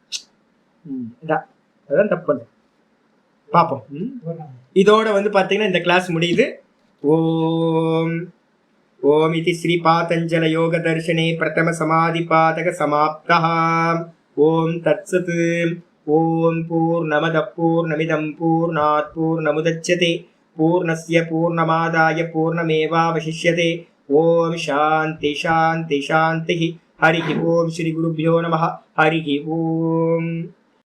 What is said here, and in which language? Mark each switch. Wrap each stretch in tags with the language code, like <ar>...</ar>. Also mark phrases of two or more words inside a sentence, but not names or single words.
<ta>அதான் தப்பு. பார்ப்போம். இதோட வந்து பார்த்தீங்கன்னா இந்த கிளாஸ் முடியுது.</ta> <sa>ओम् इति श्री पातञ्जल योग दर्शने प्रथम समाधि पादः समाप्तः. ओम् तत्सत्। ओम् पूर्णमदः पूर्णमिदम् पूर्णात् पूर्णमुदच्यते पूर्णस्य पूर्णमादाय पूर्णमेवावशिष्यते. ओम् शान्तिः शान्तिः शान्तिः. हरि ओम् श्री गुरुभ्यो नमः. हरिः ओम्.</sa>